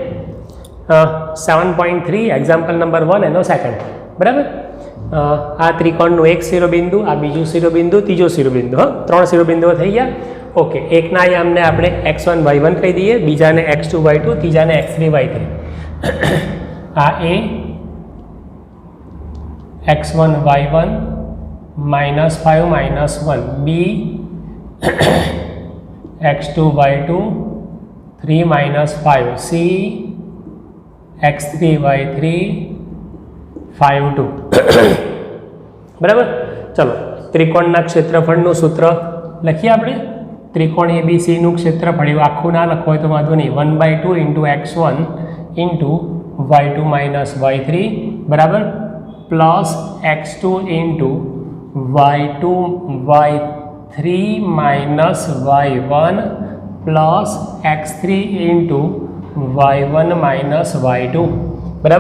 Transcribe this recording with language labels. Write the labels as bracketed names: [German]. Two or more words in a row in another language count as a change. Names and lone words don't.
[Gujarati] 7.3 [English] example number [Gujarati] 1 એનો સેકન્ડ, બરાબર? આ ત્રિકોણનું એક શિરોબિંદુ, આ બીજું શિરોબિંદુ, ત્રીજો શિરોબિંદુ. હા, 3 શિરોબિંદુઓ થઈ ગયા. ઓકે, એકના યામને આપણે x1 y1 કહી દઈએ, બીજાને x2 y2, ત્રીજાને x3 y3. આ A, x1 y1 -5 -1 b x2 y2 3 -5 c x3 y3 5 2 બરાબર. ચલો ત્રિકોણના ક્ષેત્રફળનું સૂત્ર લખીએ આપણે. ત્રિકોણ એબીસીનું ક્ષેત્રફળ એવું આખું ના લખવું હોય તો વાંધો નહીં. 1/2 ઇન્ટુ x1 ઇન્ટુ y2 -y3 બરાબર પ્લસ x2 ઇન્ટુ y2 y3 -y1 પ્લસ x3 ઇન્ટુ y1 -y2 બરાબર.